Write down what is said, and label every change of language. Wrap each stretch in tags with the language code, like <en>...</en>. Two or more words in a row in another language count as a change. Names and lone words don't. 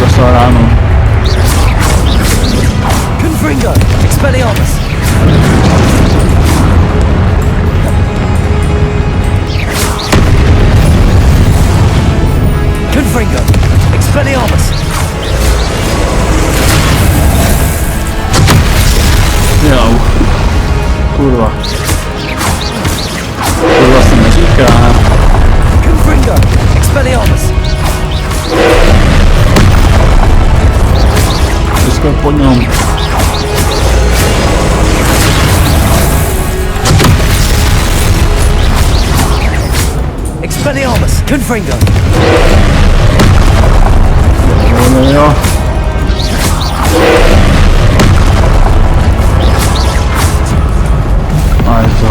<cs>Za ránu. Confringo! Expelliarmus! Confringo! Expelliarmus! Jau. Kurva. Kurva se neříká. Confringo! Expelliarmus! Vyskok po něm. Expelliarmus! Confringo! Jo. A je to.</cs>